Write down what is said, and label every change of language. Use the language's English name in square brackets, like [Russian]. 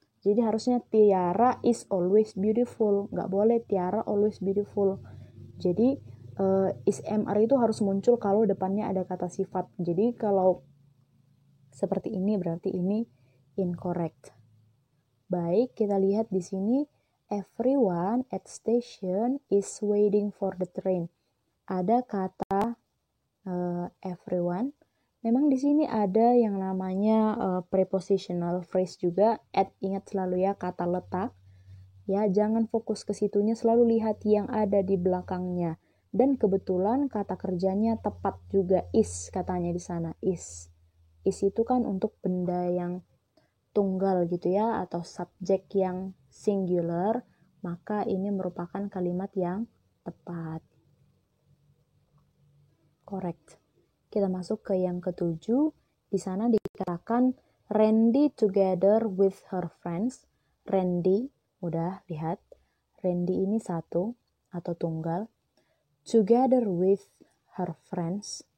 [Indonesian] Jadi harusnya [English] Tiara is always beautiful. [Indonesian] Nggak boleh [English] Tiara always beautiful. [Indonesian] Jadi is MR itu harus muncul kalau depannya ada kata sifat. Jadi kalau seperti ini berarti ini incorrect. Baik, kita lihat di sini. [English] Everyone at station is waiting for the train. [Indonesian] Ada kata everyone. Memang di sini ada yang namanya prepositional phrase juga. At, ingat selalu ya kata letak. Ya, jangan fokus ke situnya, selalu lihat yang ada di belakangnya. Dan kebetulan kata kerjanya tepat juga, is katanya di sana, is. Is itu kan untuk benda yang tunggal gitu ya, atau subjek yang singular, maka ini merupakan kalimat yang tepat. [English] Correct. [Indonesian] Kita masuk ke yang ketujuh. Di sana dikatakan Randy [English] together with her friends. [Indonesian] Randy, udah lihat. Randy ini satu atau tunggal. [English] Together with her friends.